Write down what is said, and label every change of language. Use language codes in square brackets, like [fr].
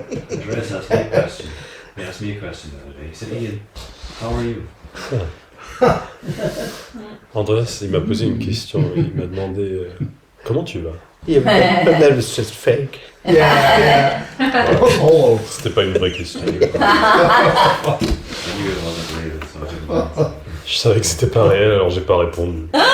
[en] Andreas asked me a question. He asked me a question the other day. He said, Ian, how are you? [fr] Andreas, il m'a posé une question. Il m'a demandé comment tu vas? [en] Yeah, but that was just fake. Yeah, Oh. [fr] C'était pas une vraie question. [en] I knew it wasn't related, so I didn't answer. [fr] Je savais que c'était pas réel, alors j'ai pas répondu.